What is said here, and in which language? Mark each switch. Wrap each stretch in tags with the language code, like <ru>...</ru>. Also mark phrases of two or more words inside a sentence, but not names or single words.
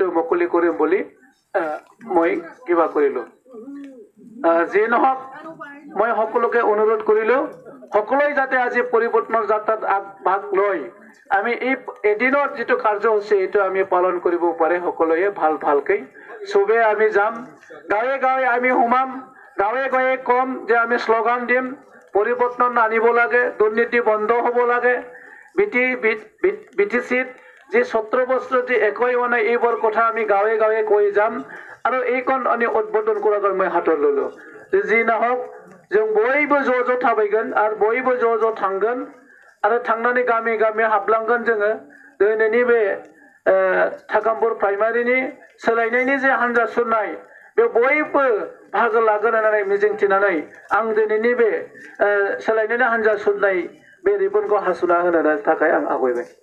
<as>মুকলি কৰিম বুলি মই কিবা কৰিলো যে নহক মই সকলোকে অনুৰোধ কৰিলো সকলোই যাতে আজি পৰিৱৰ্তনৰ যাত্ৰাত আগভাগ লৈ আমি এই এদিনত যেটো কাৰ্যসূচী এটো আমি পালন কৰিব পাৰে সকলোৱে ভালকে সবে আমি যাম গাঁৱে গাঁৱে আমি হুমাম গাঁৱে গাঁৱে কম যে আমি স্লোগান দিম পৰিৱৰ্তন আনিব লাগে দুৰ্নীতি বন্ধ হ'ব লাগে বিটিচিত যে 17 বছৰতে একোই মানে এইবোৰ কথা আমি গাঁৱে গাঁৱে কৈ যাম আৰু এইখন আমি উদ্বোধন কৰাৰ মই হাতত ললো যি নহক</as> <brx>जों বयबो ज' थाबायगोन आरो बयबो ज' थांगोन आरो थांनानै गामि गामि हाबलांगोन जोङो दिनैनि बे थाकामपुर प्राइमारिनि सोलायनायनि जे हानजा सुरनाय बे बयबो बाहागो लागोन होननानै मिजिंथिनानै आं दिनैनि बे सोलायनायनि हानजा सुरनाय बे रिबनखौ हासुना होनो थाखाय आं आवगायबाय</brx>